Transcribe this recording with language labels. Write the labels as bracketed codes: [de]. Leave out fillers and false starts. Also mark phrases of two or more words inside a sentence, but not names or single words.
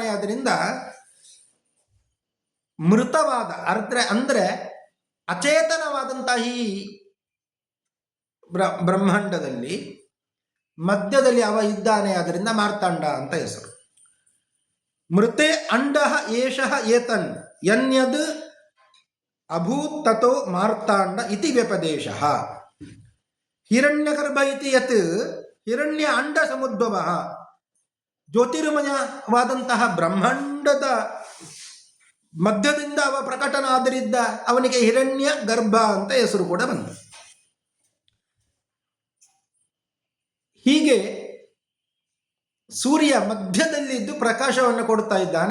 [kn] ಅದರಿಂದ ಮೃತವಾದ ಅಂದರೆ ಅಚೇತನವಾದಂತಹ ಈ ಬ್ರಹ್ಮಾಂಡದಲ್ಲಿ ಮಧ್ಯದಲ್ಲಿ ಅವ ಇದ್ದಾನೆ, ಅದರಿಂದ ಮಾರ್ತಾಂಡ ಅಂತ ಹೆಸರು. [sa] ಮೃತೆ ಅಂಡ ಏಷಃ ಏತನ್ ಯನ್ಯದ್ ಅಭೂತ್ ತಥೋ ಮಾರ್ತಾಂಡ ಇತಿ ವ್ಯಪದೇಶ. ಹಿರಣ್ಯಗರ್ಭ ಇತಿ ಯತ್ ಹಿರಣ್ಯ ಅಂಡ ಸಮುದ್ಭವ. [kn] ಜ್ಯೋತಿರ್ಮಯವಾದಂತಹ ಬ್ರಹ್ಮಾಂಡದ ಮಧ್ಯದಿಂದ ಅವ ಪ್ರಕಟನಾದರಿದ್ದ ಅವನಿಗೆ ಹಿರಣ್ಯ ಗರ್ಭ ಅಂತ ಹೆಸರು ಕೂಡ ಬಂತು. ಹೀಗೆ ಸೂರ್ಯ ಮಧ್ಯದಲ್ಲಿದ್ದು ಪ್ರಕಾಶವನ್ನು ಕೊಡ್ತಾ ಇದ್ದಾನೆ.